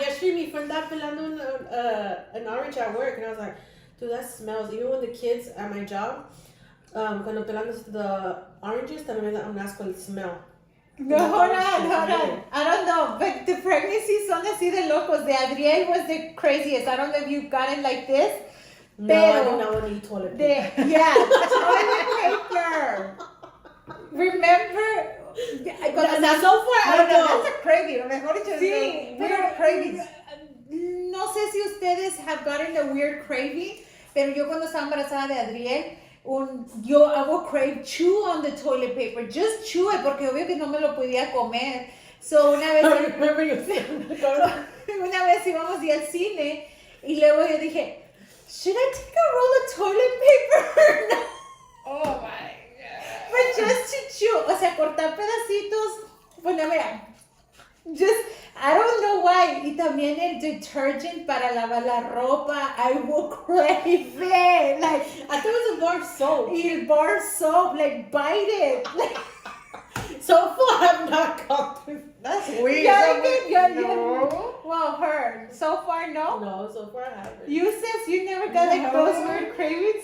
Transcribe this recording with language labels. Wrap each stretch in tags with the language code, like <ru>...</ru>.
<en>Yesterday,</en> <es>mi</es> <en>friend</en> <es>estaba pelando</es> <en>an orange at work, and I was like, dude, that smells. Even when the kids at my job,</en> <es>cuando pelando</es> <en>the oranges,</en> <es>también me da un asco el</es> <en>smell. No, hold on. I don't know, but the pregnancies</en> <es>son así de locos.</es> <en>The Adriel was the craziest. I don't know if you've gotten like this. No, I do not want to eat toilet paper. Toilet paper. Remember? That's so far. No, that's a craving.</en> <es>A lo mejor</es> <en>it's just</en> <es>Sí,</es> <en>weird cravings.</en> <es>No sé si ustedes</es> <en>have gotten a weird craving,</en> <es>pero yo cuando estaba embarazada de Adriel,</es> <en>I will crave chew on the toilet paper. Just chew it,</en> <es>porque obvio que no me lo podía comer. So una vez, una vez íbamos al cine y luego yo dije,</es> <en>should I take a roll of toilet paper?</en> <es>No.</es> <en>Oh my God. But just to chew,</en> <es>o sea, cortar pedacitos, bueno, mira,</es> <en>just, I don't know why.</en> <es>Y también el detergent para lavar la ropa,</es> <en>I will crave it. Like, I thought it was a bar of soap.</en> <es>y el</es> <en>bar soap, like, bite it. So far, I've not gone through. That's weird. No. Well, her, so far, no. No, so far I haven't. You sis, you never got like those weird cravings?</en>